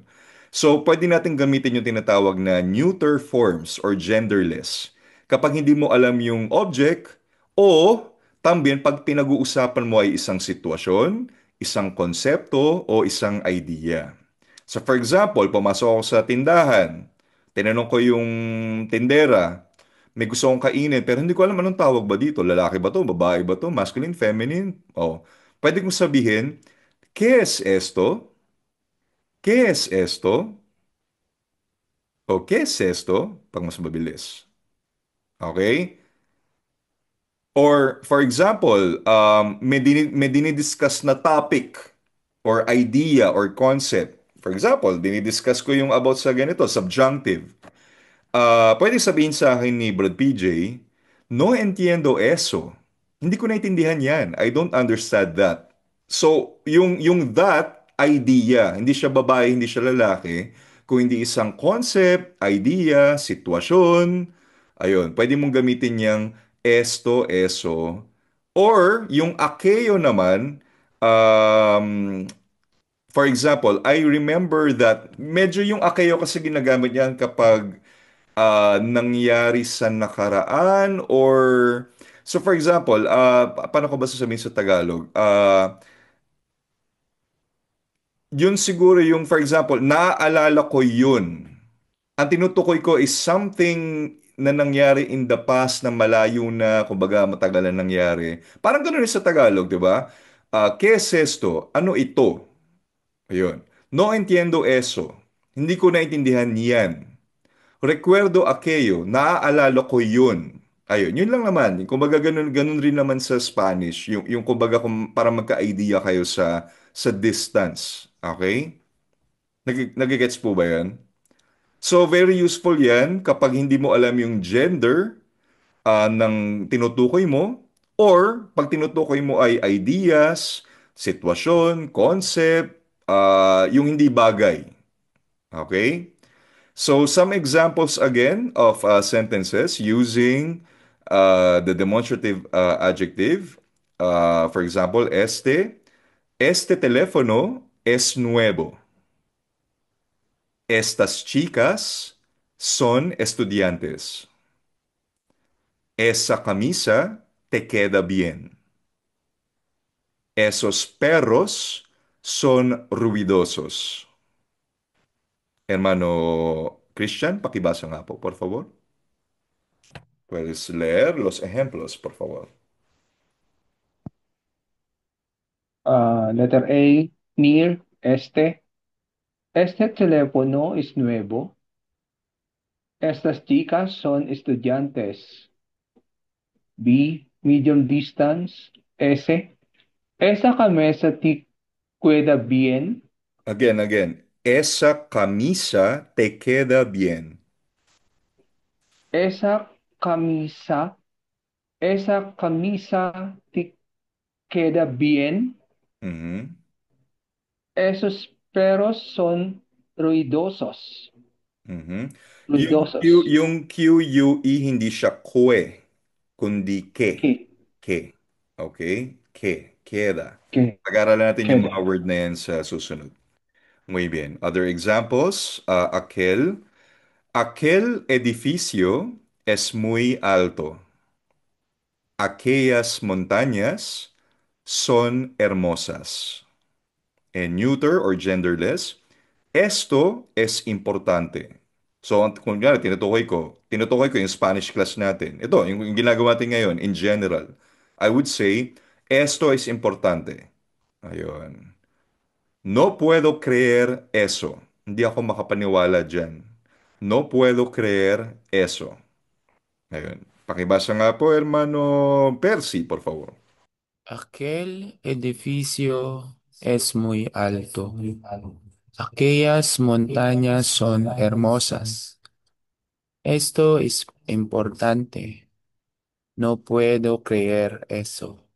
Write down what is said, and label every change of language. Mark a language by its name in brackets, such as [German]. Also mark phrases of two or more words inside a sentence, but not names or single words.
[Filipino] So, pwede natin gamitin yung tinatawag na [English] neuter forms [Filipino] or genderless kapag hindi mo alam yung object o tambien pag pinag-uusapan mo ay isang sitwasyon, isang konsepto o isang idea. So, [English] for example, [Filipino] pumasok ako sa tindahan, tinanong ko yung tindera, may gusto akong kainin, pero hindi ko alam anong tawag ba dito. Lalaki ba to? Babae ba to? Masculine? Feminine? Oh. Pwede kong sabihin, [Spanish] ¿qué es esto? ¿Qué es esto? O ¿qué es esto? [Filipino] Pag mas mabilis. [English] Okay? Or, for example, [Filipino] may dinidiscuss na [English] topic or idea or concept. For example, [Filipino] dinidiscuss ko yung about sa ganito, subjunctive. Pwede sabihin sa akin ni Brad PJ, [Spanish] no entiendo eso. [Filipino] Hindi ko naintindihan yan. [English] I don't understand that. So, yung that idea, [Filipino] hindi siya babae, hindi siya lalaki, kung hindi isang concept, idea, sitwasyon, ayun, pwede mong gamitin yung [Spanish] esto, eso. [Filipino] Or, yung akeo naman, um, [English] for example, I remember that [Filipino] medyo yung akeo kasi ginagamit yan kapag nangyari sa nakaraan [English] or so for example, [Filipino] paano ko ba sasabihin sa Tagalog? Yun siguro yung [English] for example, [Filipino] naaalala ko yun. Ang tinutukoy ko [English] is something [Filipino] na nangyari [English] in the past [Filipino] na malayo na, kumbaga matagal na nangyari. Parang ganoon rin sa Tagalog, di ba? [Spanish] ¿Qué es esto? [Filipino] Ano ito? Ayun. [Spanish] No entiendo eso. [Filipino] Hindi ko naintindihan yan. [Spanish] Recuerdo aquello, [Filipino] naaalala ko yun. Ayun, yun lang naman. Kumbaga ganun, ganun rin naman sa Spanish. Yung kumbaga para magka-idea kayo sa distance. Okay? Nagigets po ba yan? So, [English] very useful [Filipino] yan kapag hindi mo alam yung gender ng tinutukoy mo or pag tinutukoy mo ay ideas, sitwasyon, concept, yung hindi bagay. Okay? [English] So, some examples again of sentences using the demonstrative adjective. For example, [Spanish] este teléfono es nuevo. Estas chicas son estudiantes. Esa camisa te queda bien. Esos perros son ruidosos. [Filipino] Hermano Christian, pakibasa nga po, [Spanish] por favor. Puedes leer los ejemplos, por favor. [English] Letter A, near, [Spanish] este. Este teléfono es nuevo. Estas chicas son estudiantes. [English] B, medium distance. S. [Spanish] Esa camisa te queda bien. Again. Esa camisa te queda bien. Esa camisa, esa camisa te queda bien. Mhm. Esos perros son ruidosos. Mhm. Ruidosos. [Filipino] Yung QUE hindi siya kwe, kundi ke. [Spanish] Que, Ke. Okay? Ke. Queda. que, [Filipino] Pag-aralan natin yung mga [Spanish] queda. [Filipino] word na yan sa susunod. [Spanish] Muy bien. [English] Other examples. [Spanish] Aquel. Aquel edificio es muy alto. Aquellas montañas son hermosas. [English] En neuter or genderless, [Spanish] esto es importante. [Filipino] So, kung nga, tinutukoy ko yung [English] Spanish class [Filipino] natin. Ito, yung ginagawa natin ngayon, [English] in general. I would say, [Spanish] esto es importante. Ayun. No puedo creer eso. [Filipino] Hindi ako makapaniwala dyan. [Spanish] No puedo creer eso. [Filipino] Ayun. Pakibasa nga po, [Spanish] hermano Percy, por favor. Aquel edificio es muy alto. Aquellas montañas son hermosas. Esto es importante. No puedo creer eso.